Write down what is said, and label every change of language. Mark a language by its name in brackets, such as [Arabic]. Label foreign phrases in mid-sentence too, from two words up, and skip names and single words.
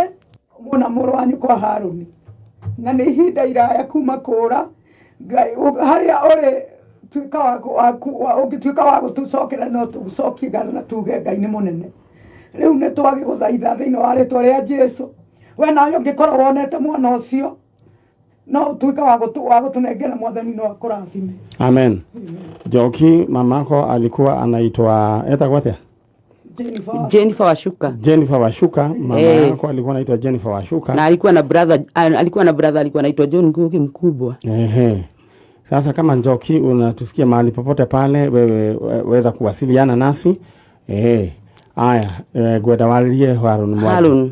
[Kikuyu] muna muru wanyu kwa Haruni na ni ihinda iraya kuma kura haria uri tuika wa ungituika wa gutucokera no tucokie ngatho na tuge Ngai ni munene riu ni twagi guthaitha thiini wa ritwa ria Jesu we nawe ungikorwo wonete mwana ucio no tuika wa gutunengera mwathani no akurathime [Swahili] amen Njoki mamako alikuwa anaitwa [Kikuyu] etagwo atia [Swahili] Jennifer Washuka mama yako alikuwa anaitwa Jennifer Washuka na alikuwa na brother alikuwa anaitwa John Ngugi mkubwa sasa kama Njoki unatusikia mahali popote pale wewe weza kuwasiliana nasi haya [Kikuyu] gwenda waririe [Swahili] Haruni Mwangi